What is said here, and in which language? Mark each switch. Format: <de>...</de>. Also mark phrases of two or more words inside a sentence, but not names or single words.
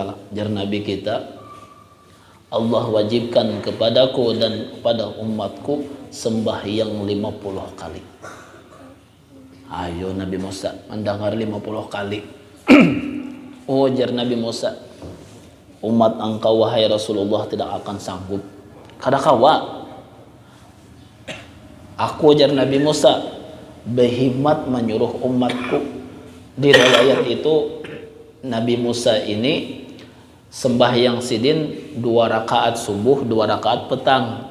<bjn>Jar Nabi kita, Allah wajibkan kepadaku dan kepada umatku sembahyang 50 kali.</bjn> <id>Ayo Nabi Musa mendengar 50 kali.</id> <bjn>Oh, jar Nabi Musa, umat engkau wahai Rasulullah tidak akan sanggup. Kadakawa aku jar Nabi Musa berhimmat menyuruh umatku. Di riwayat itu Nabi Musa ini sembahyang sidin 2 rakaat subuh, 2 rakaat petang.</bjn>